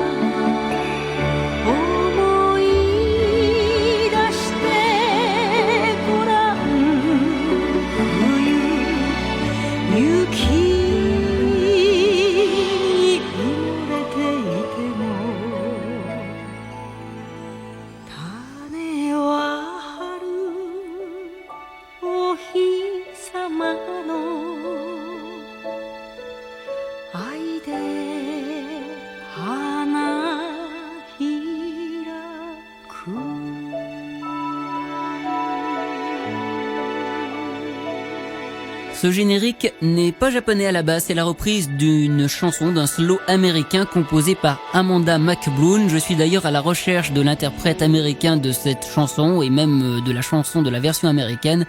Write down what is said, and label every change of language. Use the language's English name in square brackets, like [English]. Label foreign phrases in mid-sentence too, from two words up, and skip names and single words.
[Japanese] 思い出してごらん冬雪に埋もれていても種は春お日様の愛で花開く [French] Ce générique n'est pas japonais à la base, c'est la reprise d'une chanson, d'un slow américain composé par Amanda McBloom. Je suis d'ailleurs à la recherche de l'interprète américain de cette chanson et même de la chanson de la version américaine.